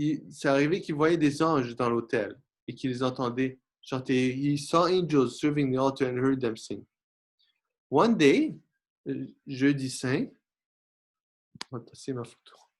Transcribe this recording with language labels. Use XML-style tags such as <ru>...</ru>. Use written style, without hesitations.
<fr>C'est arrivé qu'il voyait des anges dans l'autel et qu'il les entendait chanter.</fr> <en>He saw angels serving the altar and heard them sing. One day,</en> <fr>jeudi saint, c'est ma photo.</fr>